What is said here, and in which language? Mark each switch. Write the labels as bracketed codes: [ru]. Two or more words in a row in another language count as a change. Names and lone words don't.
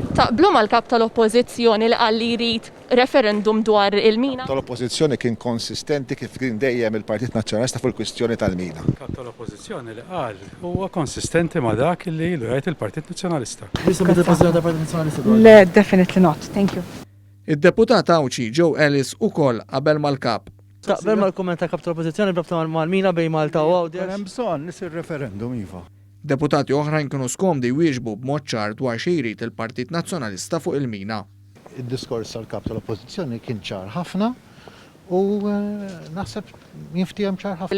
[mt] Taqblu mal-kap tal-Oppożizzjoni li qal li jrid referendum dwar il-mina? Tal-Oppożizzjoni kien konsistenti kif kien dejjem il-Partit Nazzjonalista fuq il-kwistjoni tal-mina. Kap tal-Oppożizzjoni li qal huwa konsistenti ma' dak li jgħid il-Partit Nazzjonalista. Le, [en] definitely not. Thank you. [mt] Id-deputat Awċi Joe Ellis ukoll qabel mal-kap. Taqbel mal-kumment ta' kap tal-Oppożizzjoni brabta mal-mina bejn Malta u Għawdex. Hemm bżonn nisir referendum iva. Deputati oħrajn kienu skomdi jwieġbu b'mod ċar dwar xi jrid il-Partit Nazzjonalista fuq il-mina. Id-diskors tal-kap tal-Oppożizzjoni kien ċar ħafna u naħseb jinftiem ċar ħafna.